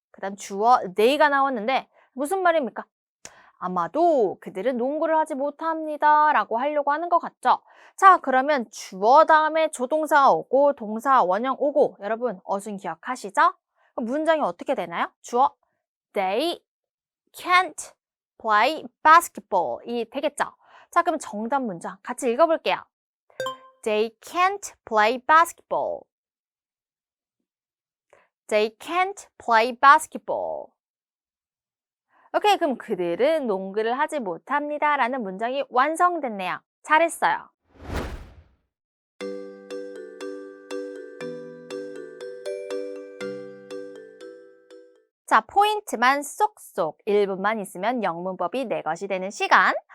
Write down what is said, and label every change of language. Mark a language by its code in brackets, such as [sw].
[ko] 그 다음 주어 they가 나왔는데 무슨 말입니까? 아마도 그들은 농구를 하지 못합니다 라고 하려고 하는 것 같죠? 자, 그러면 주어 다음에 조동사가 오고 동사 원형 오고 여러분 어순 기억하시죠? 그럼 문장이 어떻게 되나요? 주어 [en] They can't play basketball [ko] 이 되겠죠? 자, 그럼 정답 문장 같이 읽어볼게요. [en] They can't play basketball. They can't play basketball. [ko] 오케이, 그럼 그들은 농구를 하지 못합니다 라는 문장이 완성됐네요. 잘했어요. 자, 포인트만 쏙쏙 1분만 있으면 영문법이 내 것이 되는 시간.